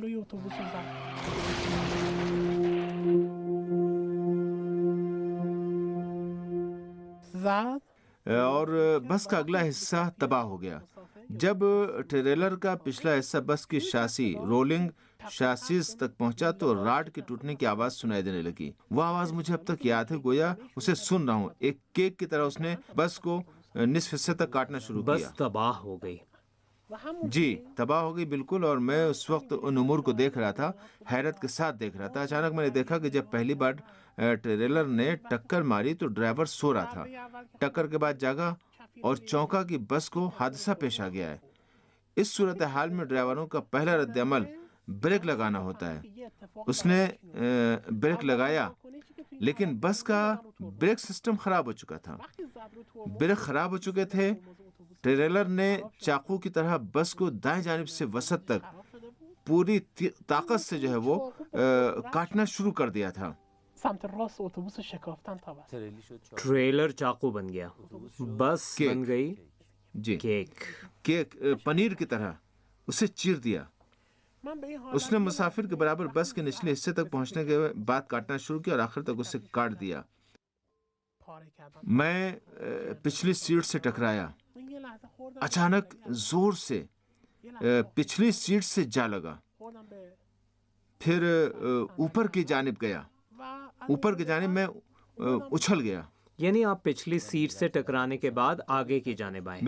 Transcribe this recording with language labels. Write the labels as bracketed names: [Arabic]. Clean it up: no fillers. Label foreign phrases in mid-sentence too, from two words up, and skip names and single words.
[Urdu] اور بس کا اگلا حصہ تباہ ہو گیا۔ جب ٹریلر کا پچھلا حصہ بس کی شاسی رولنگ شاسیز تک پہنچا تو راڈ کے ٹوٹنے کی آواز سنائی دینے لگی۔ وہ آواز مجھے اب تک یاد ہے، گویا اسے سن رہا ہوں، ایک کیک کی طرح اس نے بس کو نصف حصے تک کاٹنا شروع کیا. بس تباہ ہو گئی. جی تباہ ہو گئی بالکل. اور میں اس وقت ان امور کو دیکھ رہا تھا, حیرت کے ساتھ دیکھ رہا تھا. اچانک میں نے دیکھا کہ جب پہلی بار ٹریلر نے ٹکر ماری تو ڈرائیور سو رہا تھا. ٹکر کے بعد جاگا اور چونکا کہ بس کو حادثہ پیش آ گیا ہے. اس صورتحال میں ڈرائیوروں کا پہلا رد عمل بریک لگانا ہوتا ہے. اس نے بریک لگایا لیکن بس کا بریک سسٹم خراب ہو چکا تھا. بریک خراب ہو چکے تھے. ٹریلر نے چاقو کی طرح بس کو دائیں جانب سے وسط تک پوری طاقت سے جو ہے وہ کاٹنا شروع کر دیا تھا. [Persian] سمت راست اتوبوس شکافتن تا بس. [Urdu] ٹریلر چاقو بن گیا. بس केक. بن گئی جی केक. کیک پنیر کی طرح اسے چیر دیا. [Persian] من به این حالت [Urdu] اس نے مسافر کے برابر بس کے نچلے حصے تک پہنچنے کے بعد کاٹنا شروع کیا اور آخر تک اسے کاٹ دیا. [Persian] پاره کردم. [Urdu] میں پچھلی سیٹ سے ٹکرایا. [Persian] من یه لحظه خوردم [Urdu] اچانک زور سے [Persian] یه لحظه [Urdu] پچھلی سیٹ سے جا لگا. [Persian] خوردم به [Urdu] پھر اوپر کی جانب گیا. [Persian] و [Urdu] اوپر کی جانب میں اچھل گیا. یعنی آپ پچھلی سیٹ سے ٹکرانے کے بعد آگے کی جانب آئے.